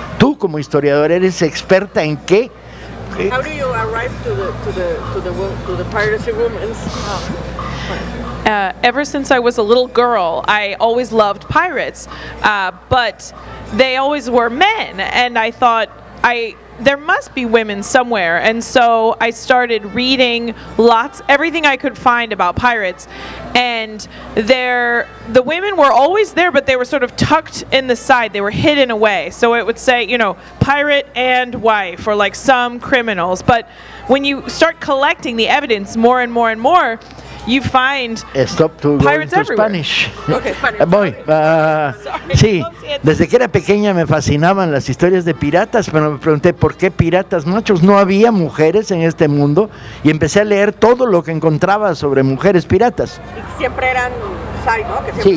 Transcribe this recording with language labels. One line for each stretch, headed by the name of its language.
Spanish: Tú como historiador eres experta en qué.
English: How do you arrive to the piracy women's? Ever since I was a little girl, I always loved pirates, but they always were men, and I thought there must be women somewhere, and so I started reading everything I could find about pirates, and the women were always there, but they were sort of tucked in the side, they were hidden away, so it would say, pirate and wife, or like some criminals, but when you start collecting the evidence more and more and more, you find Stop to pirates going to everywhere. Spanish. Okay, Spanish.
Spanish: Voy. Sí, desde que era pequeña me fascinaban las historias de piratas, pero me pregunté por qué piratas machos. No había mujeres en este mundo y empecé a leer todo lo que encontraba sobre mujeres piratas. Y siempre eran side, ¿no? Que siempre...